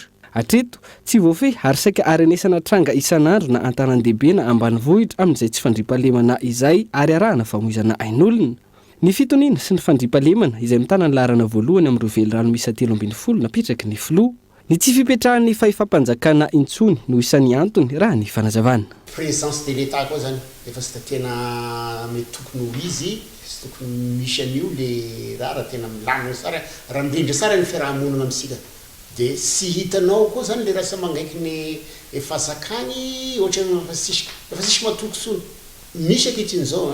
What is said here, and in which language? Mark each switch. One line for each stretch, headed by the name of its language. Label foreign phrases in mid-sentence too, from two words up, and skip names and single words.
Malagasy: Hatreto tsy voafehy ary saika arenesana tranga isan'andro na antanan-dehibe na ambanivohitra amin'izay tsy fandriampahalemana izay ary arahana famoizana ain'olona. Ny fitoniana sy ny fandriampahalemana izay mitana ny laharana voalohany amin'ireo velorano misy 17 napitraky ny filoha. Ny tsy fipetrahan'ny fahefam-panjakana intsony no isan'ny antony raha ny fanazavana.
French: Présence de l'État
Malagasy: koa zany efa sy tena mety tokony ho izy sy tokony misy an'io le raha tena milamina tsara raha mindrindra tsara ny fiarahamonina amintsika dia sy hitanao koa zany le raha sa mangaiky ny efa zakany ohatra efa sisy matoky tsony misy ankehitriny zao